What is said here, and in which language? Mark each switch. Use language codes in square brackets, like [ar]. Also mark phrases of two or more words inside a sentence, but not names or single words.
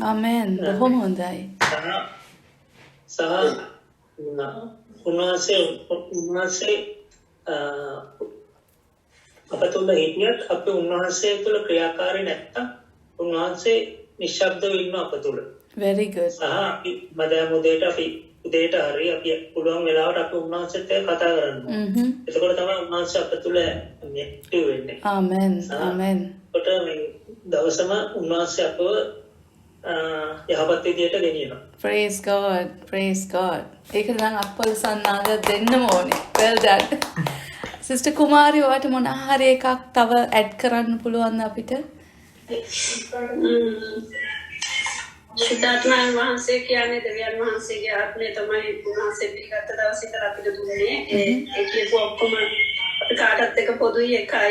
[si] ආමෙන්. බොහොම හොඳයි. සහ උන්වහන්සේ අපතුල හිටියත් අපි උන්වහන්සේ තුළ ක්‍රියාකාරී නැත්තම් උන්වහන්සේ නිශ්ශබ්දව ඉන්න අපතුල. [en] Very good. [si] සහ අපි මදමුදේට අපි උදේට හරි අපි පුළුවන් වෙලාවට අපි උන්වහන්සේත් එක්ක කතා කරන්න ඕනේ. එතකොට තමයි උන්වහන්සේ අප තුළ ඇක්ටිව් වෙන්නේ. ආමෙන්. ආමෙන්. කොට මේ දවසම උන්වහන්සේ අපව යහපත් විදියට ගෙනියනවා. [en] Praise God. Praise God. [si] ඒක නම් අප්පල සන්නාග දෙන්නම ඕනේ. [en] Well done. [si] Sister කුමාරි ඔයාට මොන හරි එකක් තව ඇඩ් කරන්න පුළුවන්ද අපිට? ශුද්ධාත්මයන් වහන්සේ කියන්නේ දෙවියන් වහන්සේගේ ආත්මය තමයි උන්වහන්සේ පිළිගත්ත දවසේ ඉඳලා අපිට දුන්නේ. ඒ කියපු ඔක්කොම අපි කාටත් එක පොදුයි එකයි.